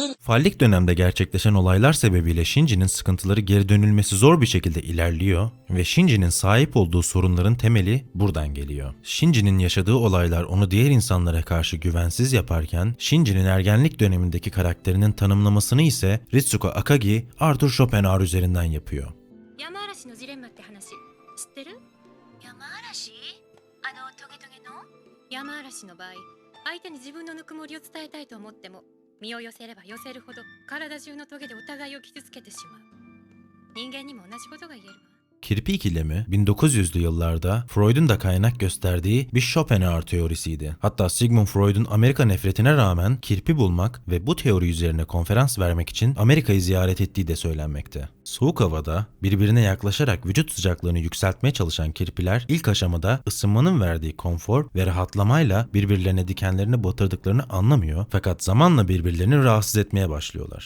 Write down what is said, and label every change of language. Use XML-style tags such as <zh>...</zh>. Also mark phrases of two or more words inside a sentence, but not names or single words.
<tr>Fallik dönemde gerçekleşen olaylar sebebiyle Shinji'nin sıkıntıları geri dönülmesi zor bir şekilde ilerliyor ve Shinji'nin sahip olduğu sorunların temeli buradan geliyor. Shinji'nin yaşadığı olaylar onu diğer insanlara karşı güvensiz yaparken, Shinji'nin ergenlik dönemindeki karakterinin tanımlamasını ise Ritsuko Akagi, Arthur Schopenhauer üzerinden yapıyor.</tr> <ja>山嵐のジレンマって話知ってる？山嵐？トゲトゲの？山嵐の場合、相手に自分のぬくもりを伝えたいと思っても、身を寄せれば寄せるほど体中のトゲでお互いを傷つけてしまう。人間にも同じことが言えるわ。</ja> <tr>Kirpi ikilemi 1900'lü yıllarda Freud'un da kaynak gösterdiği bir Schopenhauer teorisiydi. Hatta Sigmund Freud'un Amerika nefretine rağmen kirpi bulmak ve bu teori üzerine konferans vermek için Amerika'yı ziyaret ettiği de söylenmekte. Soğuk havada birbirine yaklaşarak vücut sıcaklığını yükseltmeye çalışan kirpiler ilk aşamada ısınmanın verdiği konfor ve rahatlamayla birbirlerine dikenlerini batırdıklarını anlamıyor fakat zamanla birbirlerini rahatsız etmeye başlıyorlar.</tr>